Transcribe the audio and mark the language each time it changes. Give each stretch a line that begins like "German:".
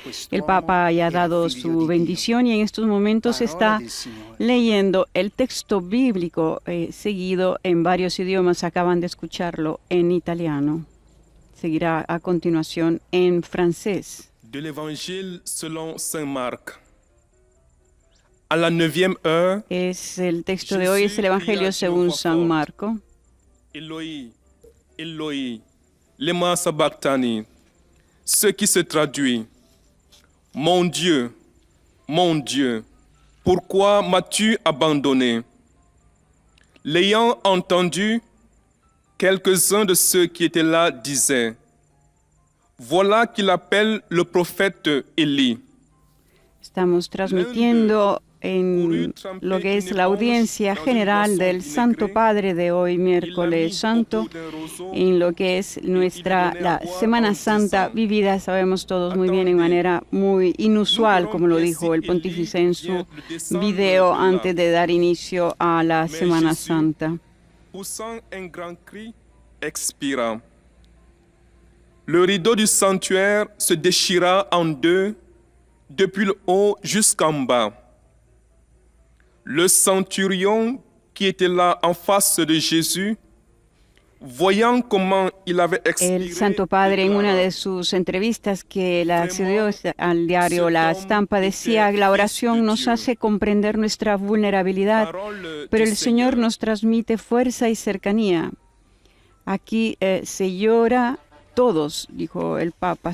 Spanish: El Papa haya dado su bendición y en estos momentos está leyendo el texto bíblico seguido en varios idiomas. Acaban de escucharlo en italiano. Seguirá a continuación en francés.
French: De l'Évangile selon Saint Marc. A la 9e heure,
Spanish: es el texto de hoy, es el Evangelio según San Marco.
Aramaic: Eloi, Eloi, lema sabachthani,
French: ce qui se traduit, mon Dieu, pourquoi m'as-tu abandonné? L'ayant entendu, quelques-uns de ceux qui étaient là disaient, voilà qu'il appelle le prophète Élie.
Spanish: Estamos transmitiendo en lo que es la audiencia general del Santo Padre de hoy, miércoles santo, en lo que es la Semana Santa vivida, sabemos todos muy bien, en manera muy inusual, como lo dijo el pontífice en su video antes de dar inicio a la Semana Santa.
French: Poussant un grand cri, expira. Le rideau du sanctuaire se déchira en deux, depuis le haut jusqu'en bas. Le centurion qui était là en face de Jésus, voyant comment il avait expiré,
Spanish: el Santo Padre, en una de sus entrevistas que la accedió al diario La Estampa, decía: la oración nos hace comprender nuestra vulnerabilidad, pero el Señor nos transmite fuerza y cercanía. Aquí se llora todos, dijo el Papa.